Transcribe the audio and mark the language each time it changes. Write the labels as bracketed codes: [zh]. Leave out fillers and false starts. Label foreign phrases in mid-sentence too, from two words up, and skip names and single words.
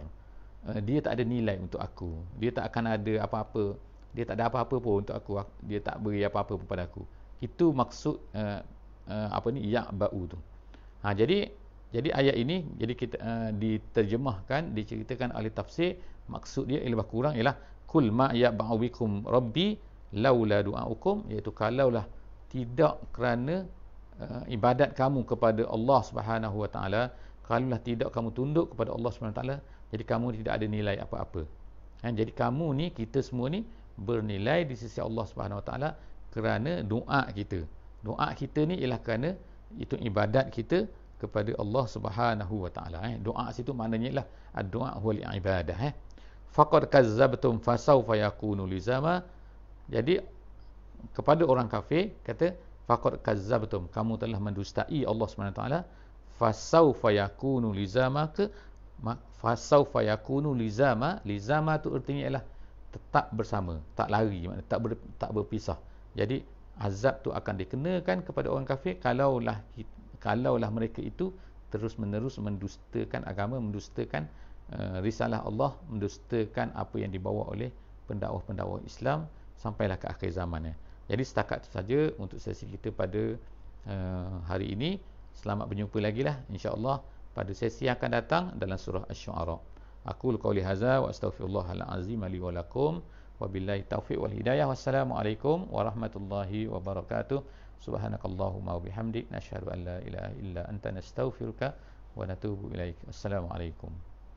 [ms] Dia tak ada nilai untuk aku, dia tak akan ada apa-apa, dia tak ada apa-apa pun untuk aku, dia tak beri apa-apa pun pada aku. Itu maksud ya'ba'u tu. Jadi ayat ini kita diterjemahkan, diceritakan oleh tafsir, maksud dia lebih kurang ialah [ar] قل ما يعبأ بكم ربي لولا دعاؤكم, [ms] iaitu kalaulah tidak kerana ibadat kamu kepada [ar] الله سبحانه وتعالى, [ms] kalaulah tidak kamu tunduk kepada [ar] الله سبحانه وتعالى, [ms] jadi kamu tidak ada nilai apa-apa. Jadi kamu ni, kita semua ni bernilai di sisi [ar] الله سبحانه وتعالى [ms] kerana doa kita. Doa kita ni ialah kerana itu ibadat kita kepada [ar] الله سبحانه وتعالى. [ms] Doa situ maknanya ialah [ar] الدعاء هو العبادة. فقد كذبتم فسوف يكون لزاما. [ms] Jadi kepada orang kafir kata [ar] فقد كذبتم, [ms] kamu telah mendustai [ar] الله سبحانه وتعالى, فسوف يكون لزاما، فسوف يكون لزاما. [ms] Lizama tu artinya ialah tetap bersama, tak lari, maknanya tak berpisah. Jadi azab tu akan dikenakan kepada orang kafir kalaulah mereka itu terus-menerus mendustakan agama, mendustakan risalah Allah, mendustakan apa yang dibawa oleh pendakwah-pendakwah Islam sampailah ke akhir zaman. Jadi setakat itu saja untuk sesi kita pada hari ini. Selamat berjumpa lagi lah [ar] إن شاء الله [ms] pada sesi yang akan datang dalam surah Asy-Syu'ara. [ar] أقول قولي هذا وأستغفر الله العظيم لي ولكم. وبالله التوفيق والهداية. والسلام عليكم ورحمة الله وبركاته. سبحانك اللهم وبحمدك، نشهد أن لا إله إلا أنت، نستغفرك ونتوب إليك. Assalamualaikum.